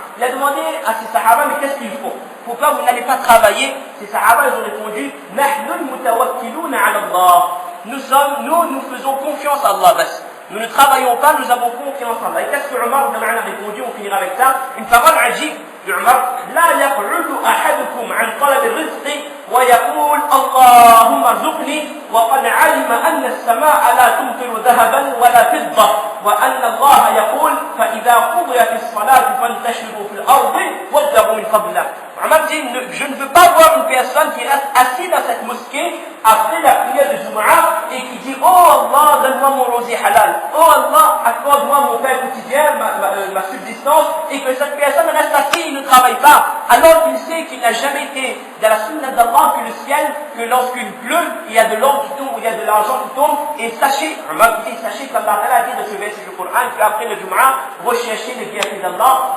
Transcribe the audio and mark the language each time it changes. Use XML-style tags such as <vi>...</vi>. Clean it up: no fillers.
<fr>Il a demandé à ses sahaba, mais qu'est-ce qu'il faut? Pourquoi vous n'allez pas travailler? Ces sahaba, ils ont répondu,</fr> <ar>Nahnu mutawakkiluna ala Allah.</ar> <fr>Nous faisons confiance à Allah. Nous ne travaillons pas, nous avons confiance en Allah. Et qu'est-ce que Omar a répondu? On finira avec ça. Une parole ajibe de Omar.</fr> <ar>لا يقعد أحدكم عن طلب الرزق ويقول اللهم ارزقني وقد علم أن السماء لا تمطر ذهبا ولا فضة وأن الله يقول فإذا قضيت الصلاة فانتشروا في الأرض وابتغوا من فضل الله.</ar> <fr>Omar dit, je ne veux pas voir une personne qui reste assise dans cette mosquée après la prière de accorde-moi mon rosé halal. Oh Allah, accorde-moi mon pain quotidien, ma subsistance, et que cette personne reste assise, il ne travaille pas, alors qu'il sait qu'il n'a jamais été dans la sunna d'Allah que le ciel, que lorsqu'il pleut, il y a de l'or qui tombe, il y a de l'argent qui tombe, et sachez, qu'Allah a dit de ce verset du Coran, qu'après le Jum'ah, recherchez les bienfaits d'Allah.</fr>